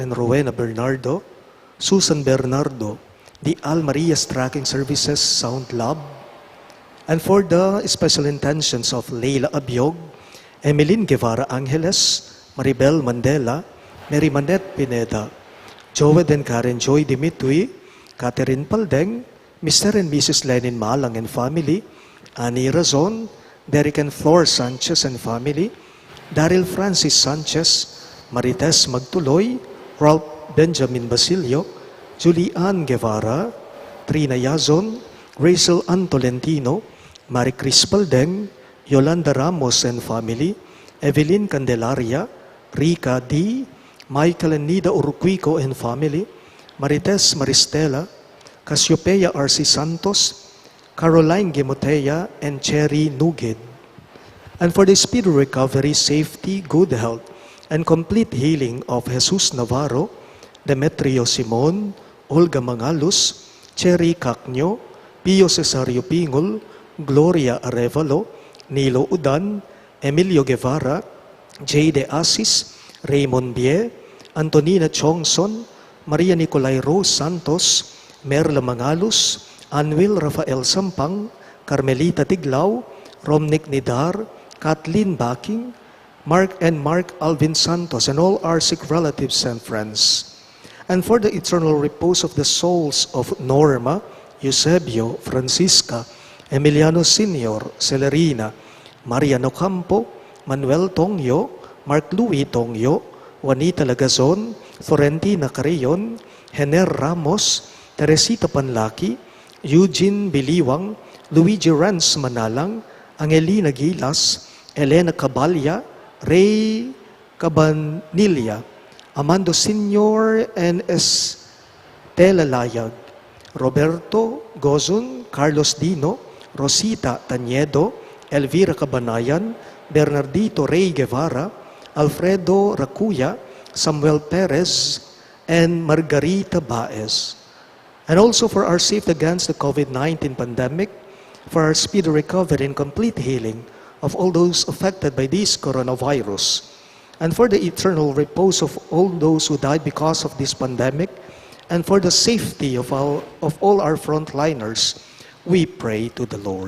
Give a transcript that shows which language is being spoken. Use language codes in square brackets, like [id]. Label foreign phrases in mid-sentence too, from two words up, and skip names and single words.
[en] and Rowena Bernardo, Susan Bernardo, the Al Marias Tracking Services Sound Lab, and for the special intentions of Leila Abiog, Emeline Guevara Angeles, Maribel Mandela, Mary Manette Pineda, Joed and Karen Joy Dimitri, Catherine Paldeng, Mr. and Mrs. Lenin Malang and family, Annie Razon, Derek and Flor Sanchez and family, Daryl Francis Sanchez, Marites Magtuloy, Ralph Benjamin Basilio, Julian Guevara, Trina Yazon, Rachel Antolentino, Marie Cris Paldeng, Yolanda Ramos and family, Evelyn Candelaria, Rica D, Michael and Nida Urquico and family, Marites Maristela, Cassiopeia R.C. Santos, Caroline Gemotea, and Cherry Nuged. And for the speedy recovery, safety, good health, and complete healing of Jesus Navarro, Demetrio Simon, Olga Mangalus, Cherry Cacnyo, Pio Cesario Pingol, Gloria Arevalo, Nilo Udan, Emilio Guevara, J. De Asis, Raymond Bie, Antonina Chongson, Maria Nicolay Rose Santos, Merla Mangalus, Anwil Rafael Sampang, Carmelita Tiglao, Romnick Nidar, Kathleen Backing, Mark Alvin Santos, and all our sick relatives and friends. And for the eternal repose of the souls of Norma, Eusebio, Francisca, Emiliano Sr., Celerina, Mariano Campo, Manuel Tongyo, Mark Louis Tongyo, Juanita Lagazon, Florentina Carillon, Hener Ramos, Teresita Panlaki, Eugene Biliwang, Luigi Renz Manalang, Angelina Gilas, Elena Cabalya, Ray Cabanilla, Amando Sr. and Estela Layag, Roberto Gozon, Carlos Dino, Rosita Taniedo, Elvira Cabanayan, Bernardito Rey Guevara, Alfredo Racuya, Samuel Perez, and Margarita Baez. And also for our safety against the COVID-19 pandemic, for our speedy recovery and complete healing of all those affected by this coronavirus, and for the eternal repose of all those who died because of this pandemic, and for the safety of all our frontliners, we pray to the Lord.